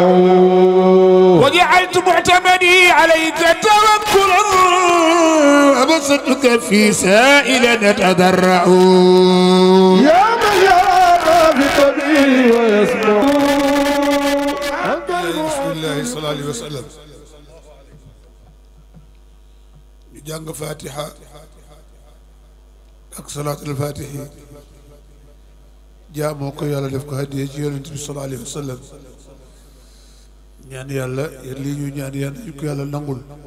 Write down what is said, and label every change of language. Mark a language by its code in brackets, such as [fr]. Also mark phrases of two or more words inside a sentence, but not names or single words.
[ar] وجعلت معتمدي عليك توكلا أبسطك في سائل نتضرع يا من يرى بطبيعي ويسمع أنت بسم الله صلى الله عليه وسلم [wo] jàng fatiha ak [ar] صلاة الفاتح [wo] jaamoo ko yàlla def ko hadiya ci yonent bi [ar] صلى الله عليه وسلم [wo] ñaan yàlla lii ñu ñaan yàlla ñu ko yàlla nangul